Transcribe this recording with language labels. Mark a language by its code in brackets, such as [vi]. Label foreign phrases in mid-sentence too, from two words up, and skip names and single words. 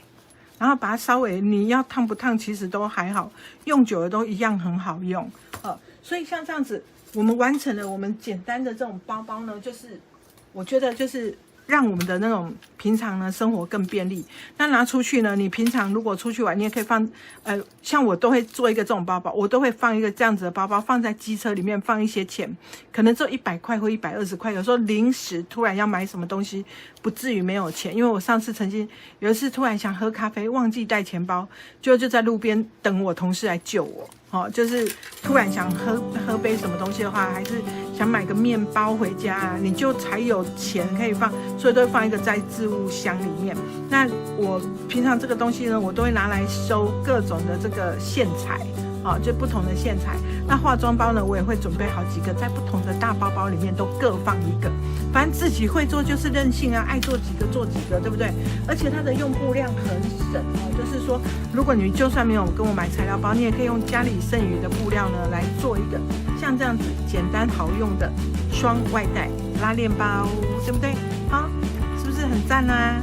[zh] 然後把它稍微，你要燙不燙，其實都還好，用久了都一樣很好用。所以像這樣子，我們完成了我們簡單的這種包包呢，就是我覺得就是讓我們的那種平常呢生活更便利。那拿出去呢，你平常如果出去玩，你也可以放，像我都會做一個這種包包，我都會放一個這樣子的包包，放在機車裡面，放一些錢，可能只有100塊或120塊。有時候臨時突然要買什麼東西，不至於沒有錢。因為我上次曾經有一次突然想喝咖啡，忘記帶錢包，就在路邊等我同事來救我。就是突然想喝杯什麼東西的話，還是想買個麵包回家，你就才有錢可以放，所以都會放一個在置物箱裡面。那我平常這個東西呢，我都會拿來收各種的這個線材， 好，就不同的線材。那化妝包呢，我也會準備好幾個，在不同的大包包裡面都各放一個。反正自己會做就是任性啊，愛做幾個做幾個，對不对？而且它的用布量很省哦，就是說，如果你就算沒有跟我買材料包，你也可以用家裡剩餘的布料呢來做一個像這樣子簡單好用的雙外帶拉鏈包，對不對？好，是不是很讚啊？